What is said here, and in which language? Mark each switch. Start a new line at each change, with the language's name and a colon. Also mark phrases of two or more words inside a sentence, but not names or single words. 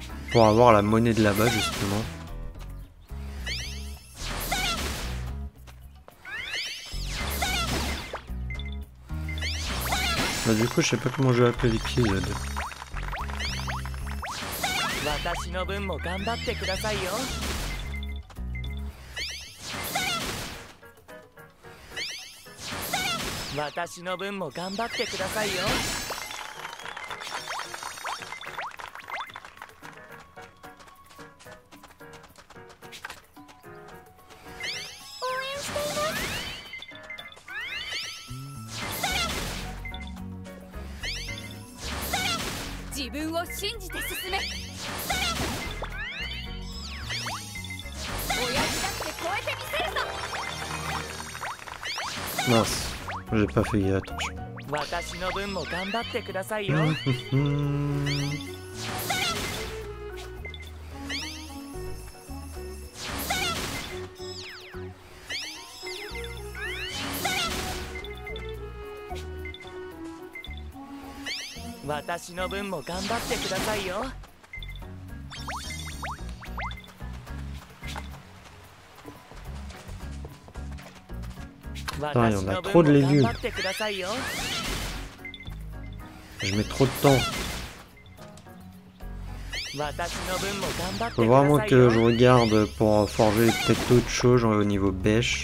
French: pour avoir la monnaie de là-bas justement. Bah, du coup je sais pas comment je vais appeler l'épisode.
Japanese: 私の分も頑張ってくださいよ。私の分も頑張ってくださいよ。応援しています。自分を信じて進め。親父だって超えてみせるぞ。
French: Mince, j'ai pas fait gaffe, attention.
Japanese: 私の分も頑張ってくださいよ。私の分も頑張ってくださいよ。
French: Putain, il y en a trop de légumes. Je mets trop de temps. Faut vraiment que je regarde pour forger peut-être d'autres choses au niveau bêche.